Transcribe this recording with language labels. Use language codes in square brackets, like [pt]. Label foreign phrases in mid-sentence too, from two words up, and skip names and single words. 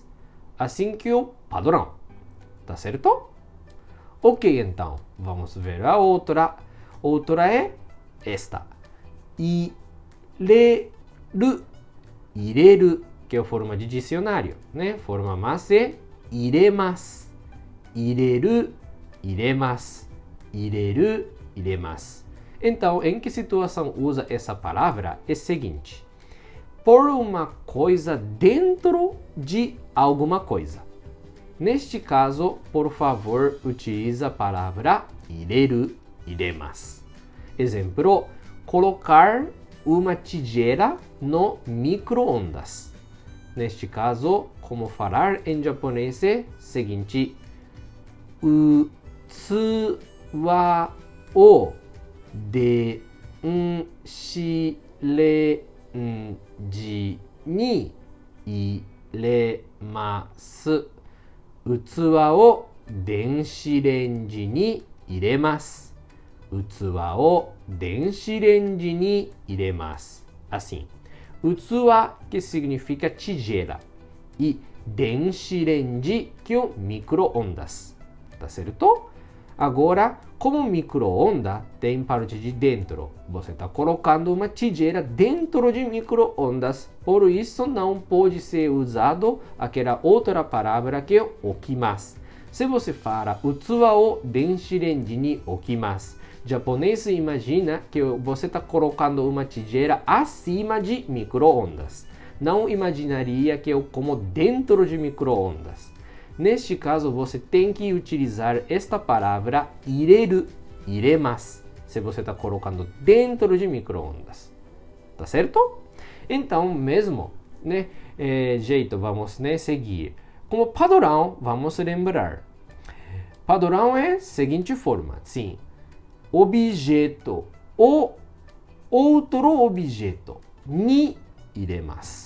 [pt] Assim que o padrão. Tá certo? Ok, então, vamos ver a outra. Outra é esta. Ireru. Ireru, que é a forma de dicionário, né? Forma mais é iremasu. [ja] 入れる、入れます。入れる、入れます. [pt] Então, em que situação usa essa palavra? É o seguinte: por uma coisa dentro de alguma coisa. Neste caso, por favor, utilize a palavra [ja] 入れる、入れます. [pt] Exemplo, colocar uma tigela no micro-ondas. Neste caso, como falar em japonês é o seguinte: [ja] 器を電子レンジに入れます. 器を電子レンジに入れます。器を電子レンジに入れます。Assim. [pt] 器 que significa tigela e 電子レンジ que é o micro-ondas. Tá certo? Agora, como micro-ondas tem parte de dentro, você está colocando uma tigela dentro de micro-ondas. Por isso, não pode ser usado aquela outra palavra que é okimasu. Se você fala [ja] 器を電子レンジに置きます, [pt] japonês imagina que você está colocando uma tigela acima de micro-ondas. Não imaginaria que é como dentro de micro-ondas. Neste caso, você tem que utilizar esta palavra [ja] 入れる、入れます, [pt] se você está colocando dentro de micro-ondas. Tá certo? Então, mesmo, né, jeito, vamos, né, seguir. Como padrão, vamos lembrar. Padrão é a seguinte forma, sim. Objeto ou outro objeto [ja] に入れます.